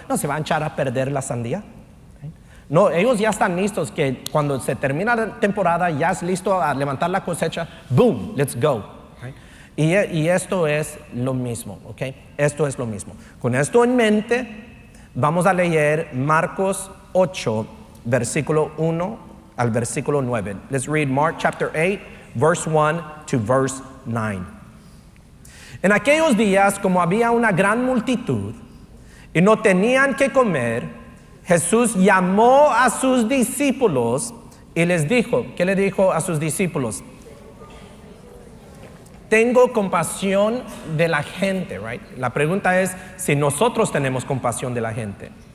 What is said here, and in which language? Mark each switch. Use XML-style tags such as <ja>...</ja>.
<es>No, se va a echar a perder la sandía. No, ellos ya están listos, que cuando se termina la temporada ya es listo a levantar la cosecha.</es> <en>Boom, let's go.</en> <es>Y esto es lo mismo, ¿ok? Esto es lo mismo. Con esto en mente, vamos a leer Marcos 8, versículo 1 al versículo 9.</es> <en>Let's read Mark chapter 8, verse 1 to verse 9.</en> <es>En aquellos días, como había una gran multitud y no tenían que comer, Jesús llamó a sus discípulos y les dijo, ¿qué le dijo a sus discípulos? Tengo compasión de la gente, right? La pregunta es si nosotros tenemos compasión de la gente.</es>